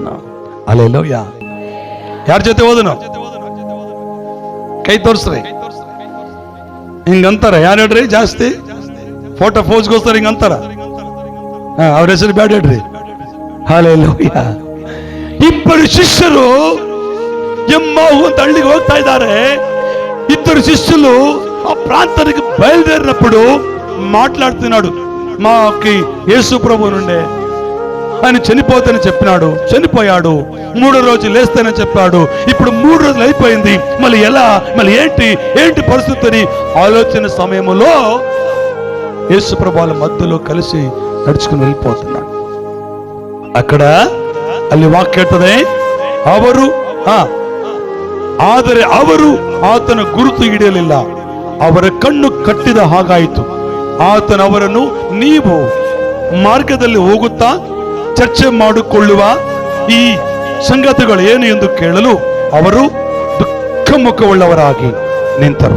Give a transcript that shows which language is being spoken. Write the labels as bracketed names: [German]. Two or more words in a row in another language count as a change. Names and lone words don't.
[Kannada] ಹಲ್ಲೆಲೂಯ. ಯಾರ ಜೊತೆ ಹೋದನು? ಕೈ ತೋರಿಸ್ರಿ. ಹಿಂಗಂತಾರ. ಯಾರು ಹೇಳ್ರಿ? ಜಾಸ್ತಿ ಫೋಟೋ ಫೋಸ್ಗೋಸ್ಕರ ಹಿಂಗಂತಾರ. ಅವ್ರ ಹೆಸರು ಬ್ಯಾಡ ಹೇಳ್ರಿ. ಹಲ್ಲೆಲೂಯ. ಇಬ್ಬರು ಶಿಷ್ಯರು ಎಮ್ಮಾಹು ಅಂತ ಹಳ್ಳಿಗೆ ಹೋಗ್ತಾ ಇದ್ದಾರೆ. [Telugu] ఇద్దరు శిష్యులు ఆ ప్రాంతానికి బయలుదేరినప్పుడు మాట్లాడుతున్నాడు. మాకి యేసు ప్రభు నుండే ఆయన చనిపోతానని చెప్పినాడు, చనిపోయాడు. 3వ రోజు లేస్తానని చెప్పాడు. ఇప్పుడు 3 రోజులు అయిపోయింది, మళ్ళీ ఎలా, మళ్ళీ ఏంటి పరిస్థితి అని ఆలోచన సమయంలో యేసు ప్రభు వాళ్ళ మధ్యలో కలిసి నడుచుకుని వెళ్ళిపోతున్నాడు. [Kannada] అక్కడ ಅಲ್ಲಿ ವಾಕ್ಯ ಹೇಳ್ತದೆ, ಆದರೆ ಅವರು ಆತನ ಗುರುತು ಹಿಡಿಯಲಿಲ್ಲ. ಅವರ ಕಣ್ಣು ಕಟ್ಟಿದ ಹಾಗಾಯಿತು. ಆತನ ಅವರನ್ನು, ನೀವು ಮಾರ್ಗದಲ್ಲಿ ಹೋಗುತ್ತಾ ಚರ್ಚೆ ಮಾಡಿಕೊಳ್ಳುವ ಈ ಸಂಗತಿಗಳು ಏನು ಎಂದು ಕೇಳಲು ಅವರು ದುಃಖ ಮುಖವುಳ್ಳವರಾಗಿ ನಿಂತರು.